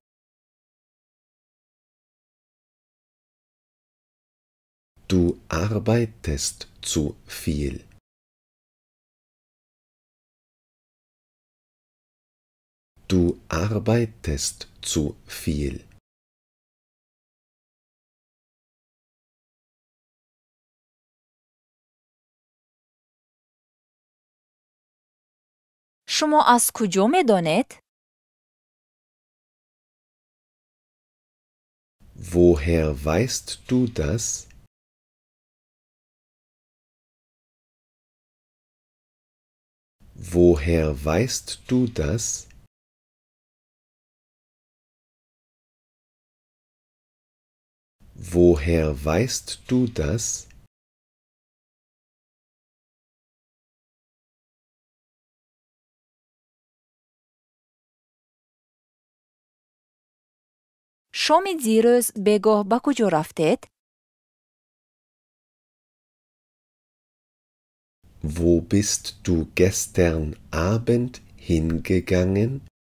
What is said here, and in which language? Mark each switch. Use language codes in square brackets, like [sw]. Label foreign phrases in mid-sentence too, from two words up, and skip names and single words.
[de] Du arbeitest zu viel. Du arbeitest zu viel. [fa] شما از کجا میدانید؟ [de] Woher weißt du das? Woher weißt du das? Woher weißt du das? [fa] شام دیروز بگاه به کجا رفتید؟ [de] Wo bist du gestern Abend hingegangen?